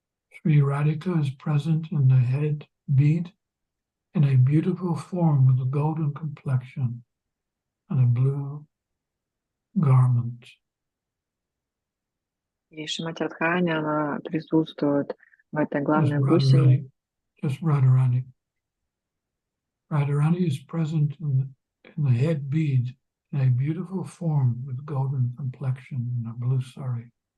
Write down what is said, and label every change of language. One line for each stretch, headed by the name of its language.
English: Sri Radhika is present in the head bead in a beautiful form with a golden complexion and a blue garment.
Russian: И Шримати Радхарани, она присутствует в этой
English: Just
Russian: главной бусине.
English: Radharani. Radharani is present in the head bead in a beautiful form with golden complexion and a blue sari.